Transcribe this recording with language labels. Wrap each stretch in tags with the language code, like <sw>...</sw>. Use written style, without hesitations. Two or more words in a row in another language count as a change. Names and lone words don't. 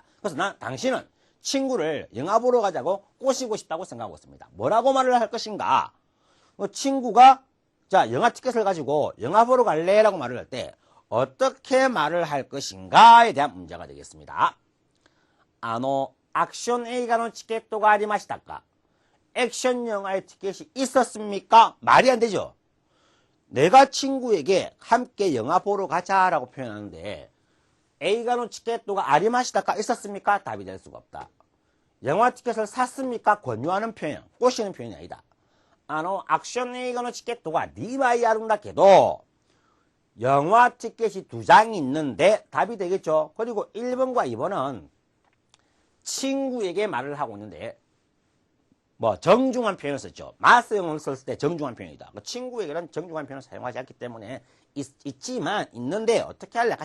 <ko>그래서 당신은 친구를 영화 보러 가자고 꼬시고 싶다고 생각하고 있습니다. 뭐라고 말을 할 것인가? 친구가 자 영화 티켓을 가지고 영화 보러 갈래? 라고 말을 할 때 어떻게 말을 할 것인가에 대한 문제가 되겠습니다.</ko> <ja>액션 映画の チケットがありましたか?</ja> <ko>액션 영화의 티켓이 있었습니까? 말이 안 되죠. 내가 친구에게 함께 영화 보러 가자라고 표현하는데</ko> <ja>映画の チケットが ありましたか?</ja> <ko>있었습니까? 답이 될 수가 없다. 영화 티켓을 샀습니까? 권유하는 표현, 꼬시는 표현이 아니다. 액션</ko> <ja>映画の チケットが 2枚あるんだけど</ja> <ko>영화 티켓이 2장이 있는데 답이 되겠죠. 그리고 1번과 2번은 친구에게 말을 하고 있는데 정중한 표현을 썼죠. 마스형을 썼을 때 정중한 표현이다. 친구에게는 정중한 표현을 사용하지 않기 때문에 있지만 있는데 어떻게 할래?</ko>